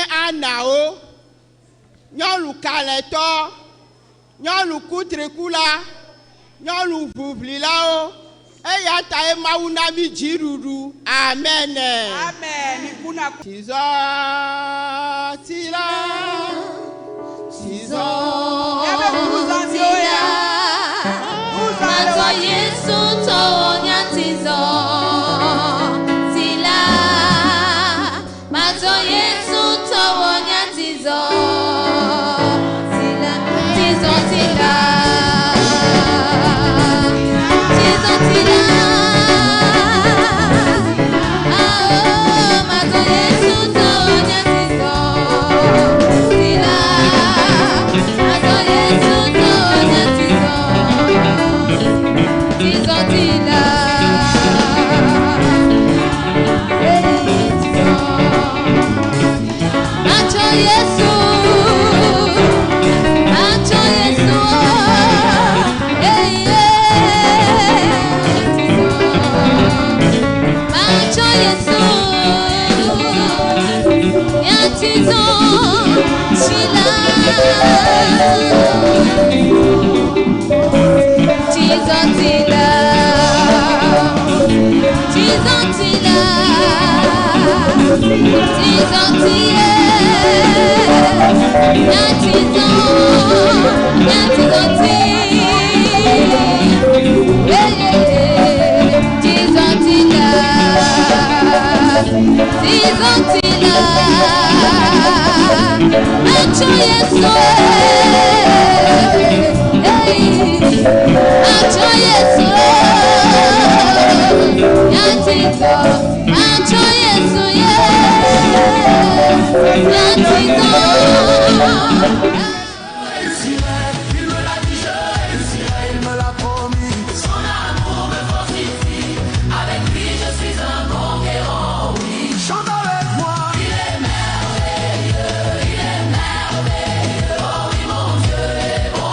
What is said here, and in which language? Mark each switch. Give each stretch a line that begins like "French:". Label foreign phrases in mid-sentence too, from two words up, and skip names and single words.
Ewe: Anao, nyɔnu kalẽtɔ, nyɔnu kutrekula, nyɔnu ʋuʋlilawo, eya ta ye Mawu na mi dziɖuɖu. Amen. Amen. Tizɔ tila, tizɔ tila. Mato Yesu tonya tizo tila. Mato Yesu tonya tizo tila. Tizo tila. Tizo tila. Ah, Mato Yesu tonya tizo tila. Mato Yesu tonya tizo. Tizo tila. Macho Yesu, macho Yesu, macho Yesu, ya tizo tila. Tizo tila. Tizo tila. Tizo tila. Ya tizo. Ya tizo tila. Tizo tila. Tizo tila. Macho Yesu. Macho Yesu, ya tizo. Macho Yesu, ya tizo.
French: Il me l'a dit, je réussirai, il me l'a promis. Son amour me fortifie, avec lui je suis un conquérant, oui. Chante avec moi. Il est merveilleux, oh oui mon Dieu est bon.